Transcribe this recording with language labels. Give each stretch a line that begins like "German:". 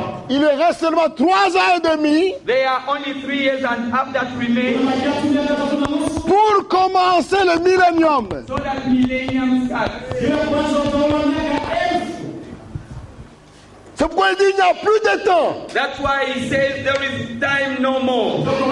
French: il reste seulement 3 ans et demi
English: there are only 3 years and half that remain
French: pour commencer le millénium.
English: so that millennium starts.
French: C'est pourquoi il dit il n'y a plus de temps.
English: That's why he says there is time no more.